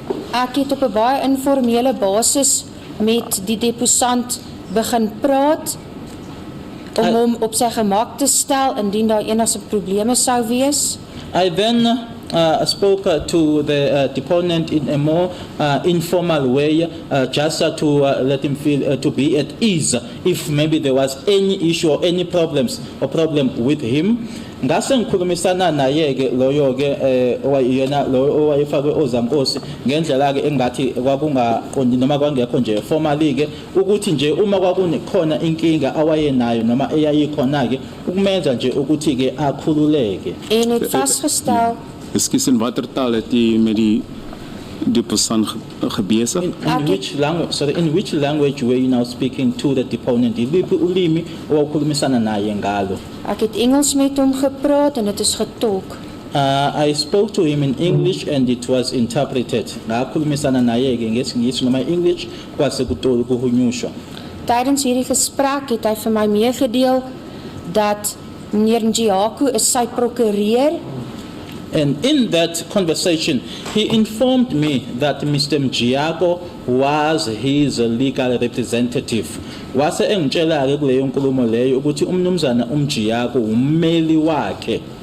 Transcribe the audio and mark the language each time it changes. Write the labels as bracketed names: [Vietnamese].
[Afrikaans] Ek het op 'n baie informele basis met die deposant begin praat om hom op sy gemak te stel indien daar enige probleme sou wees. [English] I then spoke to the deponent in a more informal way, just to let him feel to be at ease if maybe there was any issue or any problem with him. [Zulu] Ngase ngikhulumisana naye ke loyo ke yena lo owayefakwe ozankosi ngendlela ke engathi kwakungaqondi noma kwangekho nje formally ke ukuthi nje uma kwakunekhona inkinga awayenayo noma eyayikhona ke ukumenza nje ukuthi ke akhululeke. [Afrikaans] En het vasgestel Ekskuus, in watter taal het jy met die persoon gebesig? [English] In which language were you now speaking to the deponent? [Zulu] Iliphi ulimi owawukhulumisana naye ngalo? [Afrikaans] Ek het Engels met hom gepraat en dit is getolk. [English] I spoke to him in English and it was interpreted. [Zulu] Ngakhulumisana naye ke ngesingisi noma English kwase kuhunyushwa. [Afrikaans] Tydens hierdie gesprek het hy vir my meegedeel dat meneer Njiako is sy prokureur. [English] And in that conversation, he informed me that Mr. Mjiako was his legal representative. [Zulu] Wase engitshela-ke kuleyo nkulumo leyo ukuthi umnumzana Mjiako ummeli wakhe.